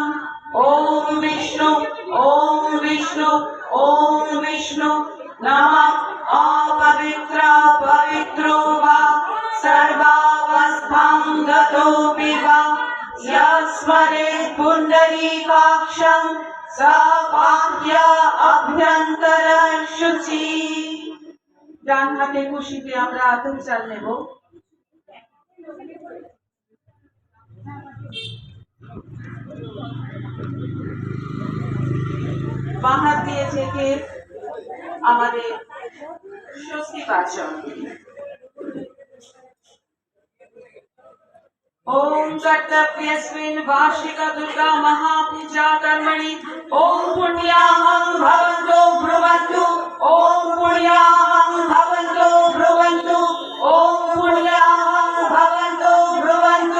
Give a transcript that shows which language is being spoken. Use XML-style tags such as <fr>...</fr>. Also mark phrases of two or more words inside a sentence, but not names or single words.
<sa>ओम विष्णु नमः। अपवित्र पवित्रो वा सर्वावस्थां गतोऽपि वा यस्मरेत् पुण्डरीकाक्षं स पाह्य अभ्यन्तर शुचि।</sa> <bn>ডান হাতে খুশিতে আমরা আতর চাল নেব। বাঁ হাত দিয়ে থেকে আমাদের স্বস্তি বাচন।</bn> <sa>ओम कर्तव्यस्मिन् वार्षिक दुर्गा महापूजा कर्मणि ओम पुण्याहं भवन्तो ब्रुवन्तु ओम पुण्याहं भवन्तो ब्रुवन्तु ओम पुण्याहं भवन्तो ब्रुवन्तु।</sa>